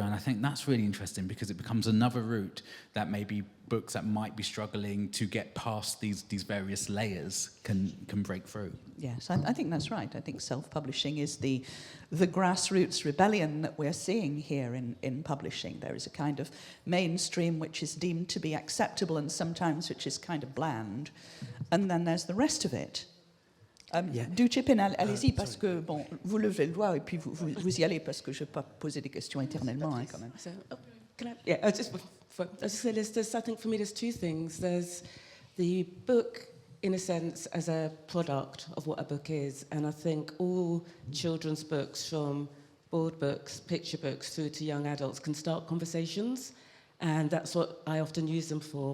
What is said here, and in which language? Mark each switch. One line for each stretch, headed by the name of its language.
English: And I think that's really interesting because it becomes another route that maybe books that might be struggling to get past these various layers can break through. Yes, I think that's right. I think self-publishing is the grassroots rebellion that we're seeing here in publishing. There is a kind of mainstream which is deemed to be acceptable and sometimes which is kind of bland. And then there's the rest of it. Do chip in,
French: allez-y, parce que, bon, vous levez le doigt et puis vous y allez parce que je ne vais pas poser des questions éternellement, quand même.
English: So, I just say there's, I think for me there's two things. There's the book, in a sense, as a product of what a book is, and I think all children's books, from board books, picture books, through to young adults, can start conversations, and that's what I often use them for.